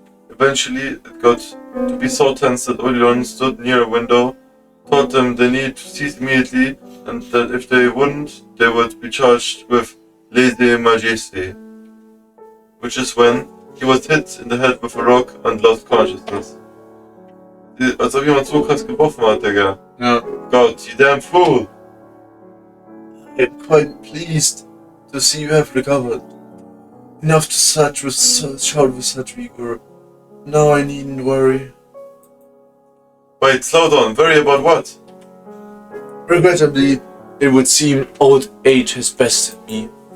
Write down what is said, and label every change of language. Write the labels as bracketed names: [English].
[English] Eventually, it got to be so tense that Odilon stood near a window, told them they needed to cease immediately, and that if they wouldn't, they would be charged with lèse-majesté, which is when he was hit in the head with a rock and lost consciousness. [German] Als ob jemand so krass geworfen hat, Digga. [English] Yeah. God, you damn fool! I'm quite pleased to see you have recovered. Enough to shout with such vigor. Now I needn't worry. Wait, slow down. Worry about what? Regrettably, it would seem old age has bested me.